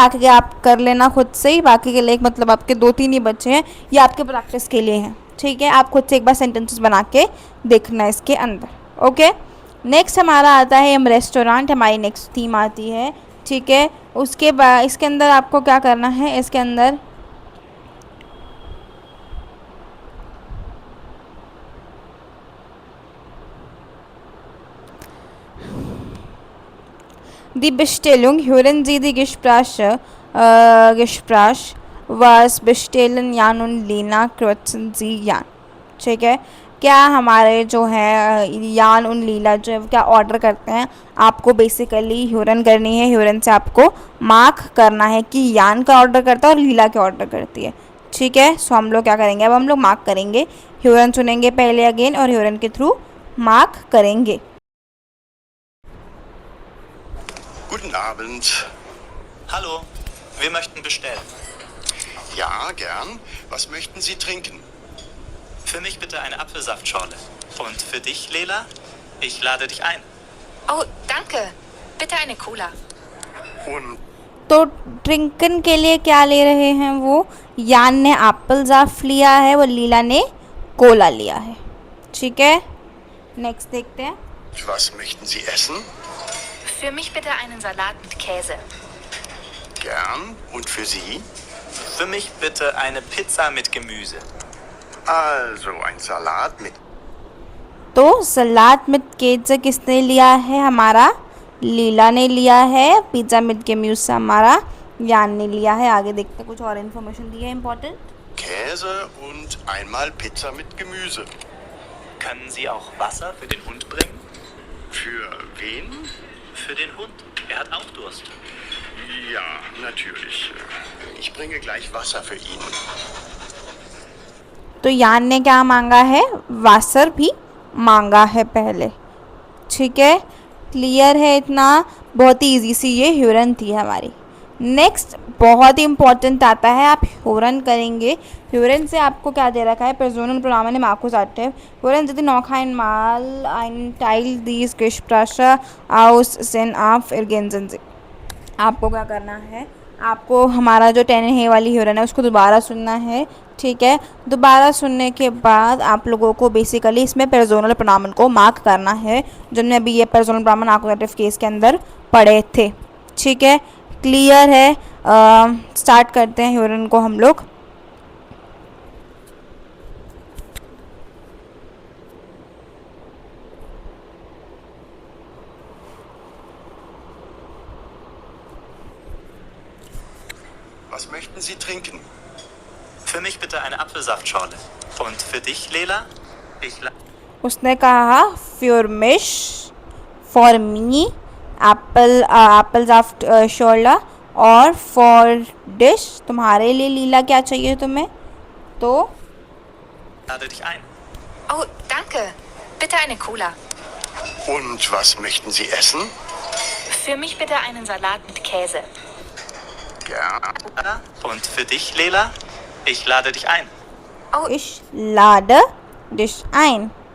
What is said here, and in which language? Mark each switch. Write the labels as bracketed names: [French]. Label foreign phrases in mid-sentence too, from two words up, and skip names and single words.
[Hindi] बाकी के आप कर लेना खुद से ही। बाकी के लिए मतलब आपके 2-3 ही बच्चे हैं, ये आपके प्रैक्टिस के लिए हैं। ठीक है, आप खुद से एक बार सेंटेंसेस बना के देखना इसके अंदर। [English] okay, next [Hindi] हमारा आता है हम रेस्टोरेंट, हमारी नेक्स्ट थीम आती है। ठीक है, उसके बाद इसके अंदर आपको क्या करना है, इसके अंदर [German] Die Bestellung, hören Sie die Gespräch was bestellen Jan und Lena, kürzen Sie Jan। [Hindi] ठीक है, क्या हमारे जो है यान और लीला जो है क्या ऑर्डर करते हैं, आपको बेसिकली ह्यूरन करनी है। ह्यूरन से आपको मार्क करना है कि यान का ऑर्डर करता है और लीला क्या ऑर्डर करती है। ठीक है, सो हम लोग क्या करेंगे, अब हम लोग मार्क करेंगे। ह्यूरन सुनेंगे पहले अगेन और ह्यूरन के थ्रू मार्क करेंगे। [German] Guten Abend. Hallo, wir möchten bestellen. Ja, gern. Was möchten Sie trinken? Für mich bitte eine Apfelsaftschorle. Und für dich, Lela? Ich lade dich ein. Oh, danke. Bitte eine Cola. Und [Hindi] तो ड्रिंकन के लिए क्या ले रहे हैं वो? यान ने एप्पल जाफ लिया है, वो लीला ने कोला लिया है। ठीक है, नेक्स्ट देखते हैं। [German] was möchten Sie essen? Für mich bitte einen Salat mit Käse. Gern. Und für Sie? Für mich bitte eine Pizza mit Gemüse. Also ein Salat mit [Hindi] तो सलाद विद केज़ किसने लिया है? हमारा लीला ने लिया है। पिज़्ज़ा विद गेम्यूस हमारा यान ने लिया है। आगे देखते हैं, कुछ और इन्फॉर्मेशन दी है इम्पोर्टेंट। [German] Käse und einmal Pizza mit Gemüse. Können Sie auch Wasser für den Hund bringen? Für wen? Für den Hund. Er hat auch Durst. Ja, natürlich. Ich bringe gleich Wasser für ihn. [Hindi] तो यान ने क्या मांगा है? वासर भी मांगा है पहले। ठीक है, क्लियर है इतना? बहुत ही ईजी सी ये ह्यूरन थी हमारी। नेक्स्ट बहुत ही इंपॉर्टेंट आता है, आप ह्यूरन करेंगे। ह्यूरन से आपको क्या दे रखा है? [English] personal pronoun [German] im Akkusativ. Hören Sie noch einmal einen Teil dies Gespräche aus den auf ergänzen Sie। [Hindi] आपको क्या करना है? आपको हमारा जो 10 है वाली ह्यूरन है उसको दोबारा सुनना है। ठीक है, दोबारा सुनने के बाद आप लोगों को बेसिकली इसमें [English] personal pronoun [Hindi] को मार्क करना है, जिनमें अभी ये [English] personal pronoun [Hindi] आकुजेटिव केस के अंदर पढ़े थे। ठीक है, क्लियर है? स्टार्ट करते हैं ह्यूरन को हम लोग। [German] Was möchten Sie trinken? Für mich bitte eine Apfelsaftschorle. Und für dich, Lela? Ich la [Hindi] उसने कहा [German] für mich [English] for me [Hindi] एप्पल जाफ्ट शोला, और [German] für dich [Hindi] तुम्हारे लिए लीला क्या चाहिए तुम्हें? तो [German] lade dich ein. Oh, danke. Bitte eine Cola. Und was möchten Sie essen? Für mich bitte einen Salat mit Käse. Gern. Und für dich, Lela? Ich lade dich ein. ich lade dich ein।